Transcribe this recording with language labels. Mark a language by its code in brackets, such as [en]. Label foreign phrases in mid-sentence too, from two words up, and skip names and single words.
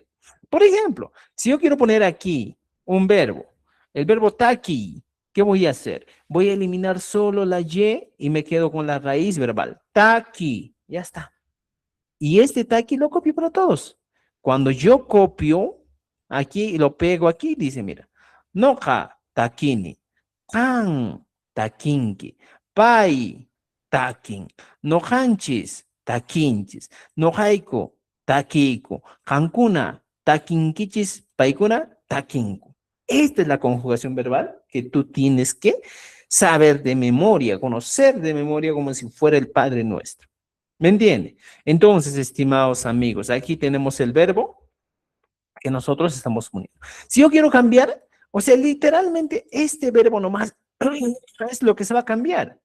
[es] Por ejemplo, si yo quiero poner aquí un verbo, el verbo taki, ¿qué voy a hacer? Voy a eliminar solo la y me quedo con la raíz verbal. Taki, ya está. Y este taki lo copio para todos. Cuando yo copio aquí y lo pego aquí, dice, mira, [qu] noja takini, kan takinki, pai takin, nojanchis takinchis, nojaiko takiko, kankuna takinkichis, paikuna takinku. [es] Esta es la conjugación verbal que tú tienes que saber de memoria, conocer de memoria como si fuera el Padre Nuestro. ¿Me entiende? Entonces, estimados amigos, aquí tenemos el verbo que nosotros estamos poniendo. Si yo quiero cambiar, o sea, literalmente este verbo nomás es lo que se va a cambiar.